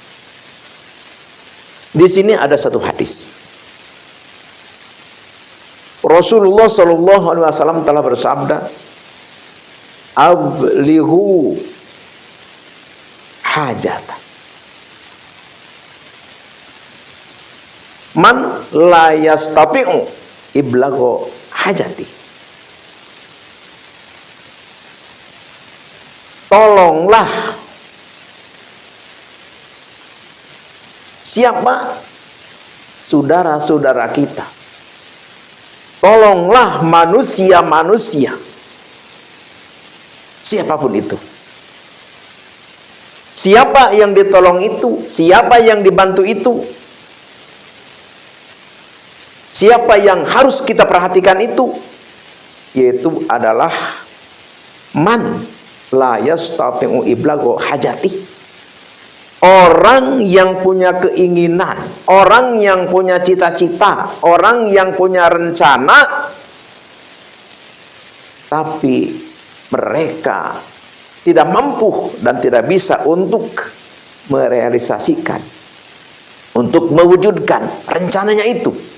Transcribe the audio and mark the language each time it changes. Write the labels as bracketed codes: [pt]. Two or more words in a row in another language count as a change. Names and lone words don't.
[id] Di sini ada satu hadis. Rasulullah sallallahu alaihi wasallam telah bersabda, [ar] أبلغوا حاجة. من لا يستطيع إبلاغ حاجتي. [id] Tolonglah siapa? Saudara-saudara kita. Tolonglah manusia-manusia, siapapun itu. Siapa yang ditolong itu? Siapa yang dibantu itu? Siapa yang harus kita perhatikan itu? Yaitu adalah [ar] من لا يستطيع إبلاغ حاجتي. [id] Orang yang punya keinginan, orang yang punya cita-cita, orang yang punya rencana, tapi mereka tidak mampu dan tidak bisa untuk merealisasikan, untuk mewujudkan rencananya itu.